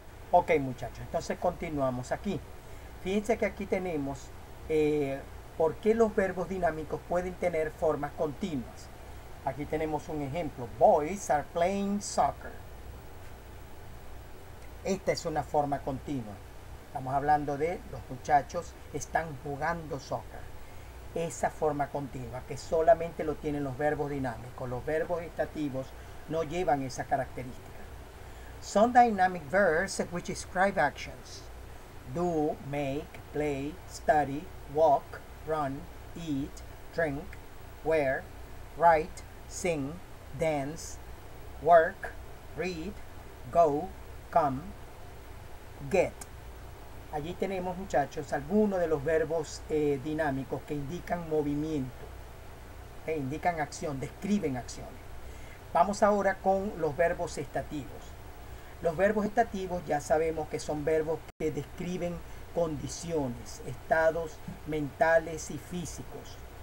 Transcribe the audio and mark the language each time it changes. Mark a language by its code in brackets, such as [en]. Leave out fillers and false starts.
[es] Ok, muchachos, entonces continuamos aquí. Fíjense que aquí tenemos por qué los verbos dinámicos pueden tener formas continuas. Aquí tenemos un ejemplo. [en] Boys are playing soccer. [es] Esta es una forma continua. Estamos hablando de los muchachos están jugando soccer. Esa forma continua que solamente lo tienen los verbos dinámicos. Los verbos estativos no llevan esa característica. [en] Some dynamic verbs which describe actions: do, make, play, study, walk, run, eat, drink, wear, write, sing, dance, work, read, go, come, get. [es] Allí tenemos, muchachos, algunos de los verbos dinámicos que indican movimiento, indican acción, describen acciones. Vamos ahora con los verbos estativos. Los verbos estativos ya sabemos que son verbos que describen condiciones, estados mentales y físicos.